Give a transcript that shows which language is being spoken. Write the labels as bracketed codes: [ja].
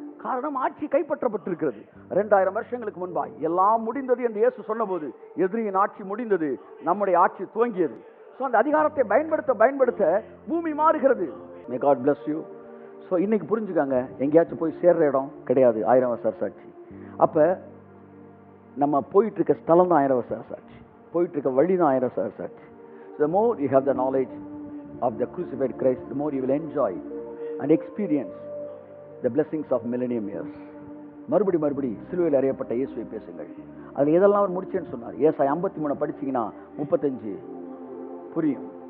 [ta] காரணம், ஆட்சி கைப்பற்றப்பட்டிருக்கிறது. 2000 வருஷங்களுக்கு முன்பாய் எல்லாம் முடிந்தது என்று இயேசு சொன்னபோது எதிரியின் ஆட்சி முடிந்தது, நம்முடைய ஆட்சி துவங்கியது. ஸோ அந்த அதிகாரத்தை பயன்படுத்த பூமி மாறுகிறது. [en] May God bless you. [ta] So இன்னைக்கு புரிஞ்சுக்காங்க, எங்கேயாச்சும் போய் சேர்ற இடம் கிடையாது 1000 வருஷ சாட்சி. அப்ப நம்ம போயிட்டு இருக்க ஸ்தலம் தான் 1000 வருஷ சாட்சி, போயிட்டு இருக்க வழி தான் 1000 வருஷ சாட்சி. [en] The more you have the knowledge of the crucified Christ, the more you will enjoy and experience the blessings of millennium years. [ta] மறுபடி சிலுவையில் அறையப்பட்ட இயேசுவை பேசுங்கள். அதில் எதெல்லாம் அவர் முடிச்சேன்னு சொன்னார். ஏசாயா 53 படிச்சீங்கன்னா 35 புரியும்.